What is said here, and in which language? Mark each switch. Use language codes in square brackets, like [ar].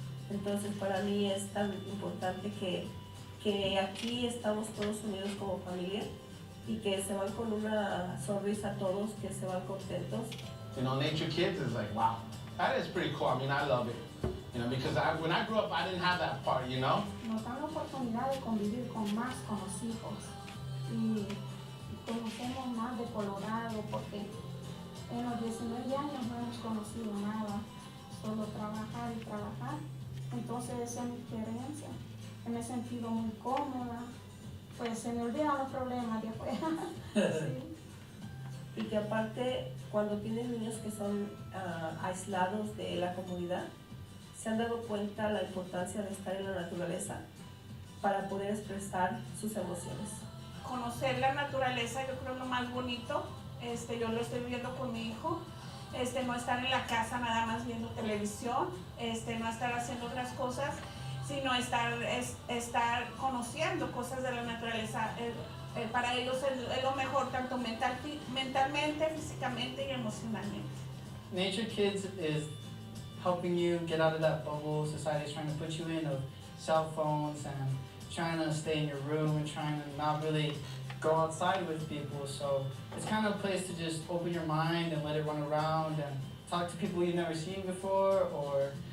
[es] Entonces para mí es tan importante que aquí estamos todos unidos como familia y que se van con una sonrisa todos, que se van contentos. [en] Nature Kids is like, wow, that is pretty cool. I mean, I love it. Because when I grew up, I didn't have that part, [es] Nos dan la oportunidad de convivir con los hijos y conocemos más de Colorado, porque en los 19 años no hemos conocido nada, solo trabajar y trabajar. Entonces esa es mi experiencia. Me he sentido muy cómoda, pues se me olvidan los problemas de afuera. Sí. Y que aparte, cuando tienes niños que son aislados de la comunidad, se han dado cuenta la importancia de estar en la naturaleza para poder expresar sus emociones. Conocer la naturaleza, yo creo lo más bonito, yo lo estoy viviendo con mi hijo, no estar en la casa nada más viendo televisión, no estar haciendo otras cosas, sino estar conociendo cosas de la naturaleza. Para ellos es lo mejor, tanto mentalmente, físicamente y emocionalmente. [en] Nature Kids is helping you get out of that bubble society is trying to put you in of cell phones and trying to stay in your room and trying to not really go outside with people. So it's kind of a place to just open your mind and let it run around and talk to people you've never seen before, or